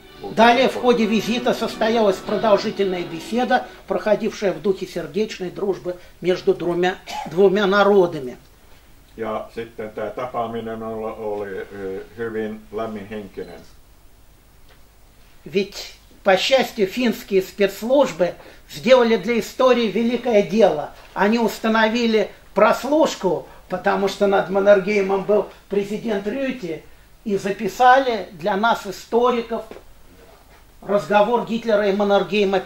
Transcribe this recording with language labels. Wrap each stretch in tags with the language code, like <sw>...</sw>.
<ru>Далее в ходе визита состоялась продолжительная беседа, проходившая в духе сердечной дружбы между двумя народами.</ru> <fi>Ja sitten tämä tapaaminen oli hyvin lämminhenkinen.</fi> <ru>Ведь, по счастью, финские спецслужбы сделали для истории великое дело. Они установили прослушку, потому что над Маннергеймом был президент Рюти, и записали для нас, историков, разговор Гитлера и Маннергейма.</ru>